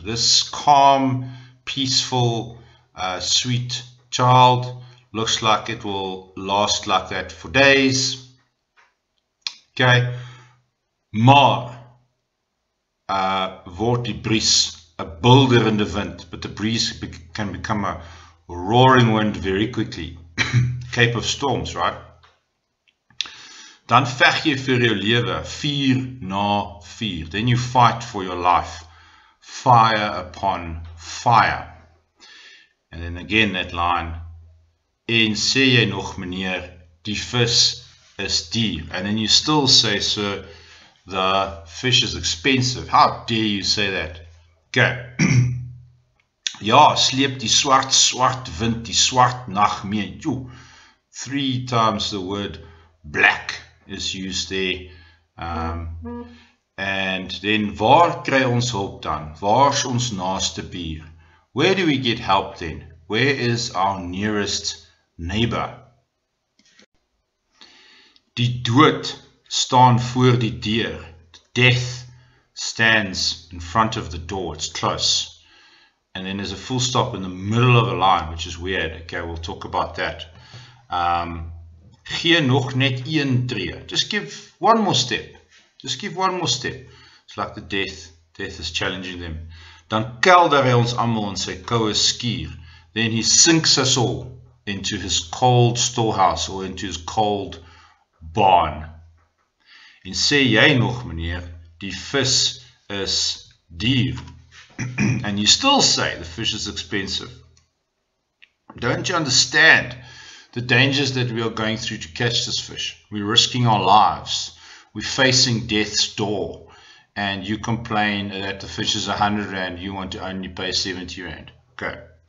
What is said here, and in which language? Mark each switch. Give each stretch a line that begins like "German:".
English: This calm, peaceful, sweet child looks like it will last like that for days. Okay,
Afrikaans: maar word die bries 'n bulderende wind,
English: but the breeze can become a roaring wind very quickly. Cape of Storms, right?
Afrikaans: Dan veg jy vir jou lewe, vuur na vuur.
English: Then you fight for your life, fire upon fire. And then again that line,
Afrikaans: en sê jy nog, meneer, die vis is duur.
English: And then you still say, sir, the fish is expensive. How dare you say that?
Afrikaans: Okay. Ja, sleep die swart wind, die swart nag mee.
English: 3 times the word black is used there. And then,
Afrikaans: waar kry ons hulp dan? Waar's ons naaste buur?
English: Where do we get help then? Where is our nearest neighbor?
Afrikaans: Die dood staan voor die deur.
English: Death stands in front of the door. It's close. And then there's a full stop in the middle of a line, which is weird. Okay, we'll talk about that.
Afrikaans: Gee nog net een tree.
English: Just give one more step. Just give one more step. It's like the death is challenging them.
Afrikaans: Dan kelder hy ons almal in sy koue skuur.
English: Then he sinks us all into his cold storehouse or into his cold barn.
Afrikaans: En sê jy nog, meneer, die vis is duur.
English: And you still say the fish is expensive. Don't you understand the dangers that we are going through to catch this fish. We're risking our lives. We're facing death's door. And you complain that the fish is 100 rand, you want to only pay 70 rand. Okay.